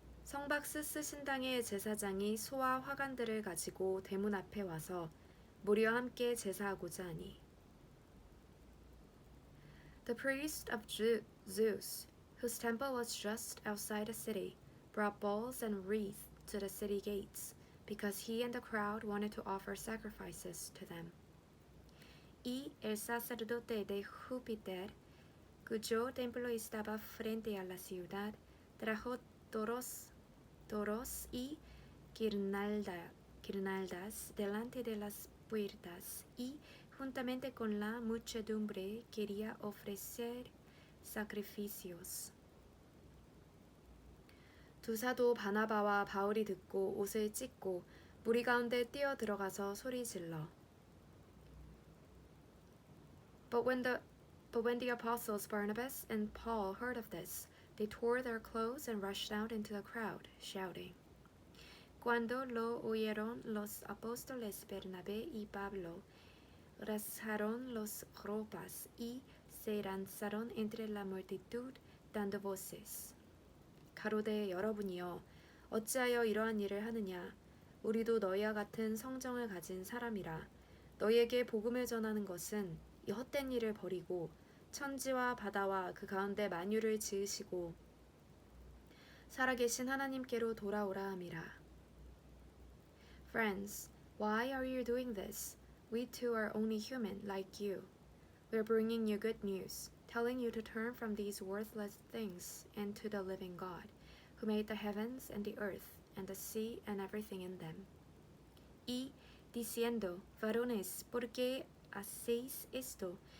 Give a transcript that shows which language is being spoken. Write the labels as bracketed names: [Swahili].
[Korean] 성박스스 신당의 제사장이 소와 화관들을 가지고 대문 앞에 와서 무리와 함께 제사하고자 하니. [English] The priest of Zeus, whose temple was just outside the city, brought bowls and wreaths to the city gates, because he and the crowd wanted to offer sacrifices to them. [Spanish] Y el sacerdote de Júpiter, cuyo templo estaba frente a la ciudad, trajo toros y guirnaldas delante de las puertas y juntamente con la muchedumbre quería ofrecer sacrificios. [Korean] 두 사도 바나바와 바울이 듣고 옷을 찢고 무리 가운데 뛰어 들어가서 소리질러. [English] But when the apostles Barnabas and Paul heard of this, they tore their clothes and rushed out into the crowd, shouting. [Spanish] Cuando lo oyeron los apóstoles Bernabé y Pablo, rasgaron las ropas y se lanzaron entre la multitud dando voces. [Korean] 가로되 여러분이여 어찌하여 이러한 일을 하느냐 우리도 너희와 같은 성정을 가진 사람이라 너희에게 복음을 전하는 것은 이 헛된 일을 버리고 천지와 바다와 그 가운데 만유를 지으시고 살아계신 하나님께로 돌아오라 함이라. [English] Friends, why are you doing this? We too are only human like you. We are bringing you good news, telling you to turn from these worthless things and to the living God, who made the heavens and the earth and the sea and everything in them. [Spanish] Y diciendo, varones, ¿por qué hacéis esto?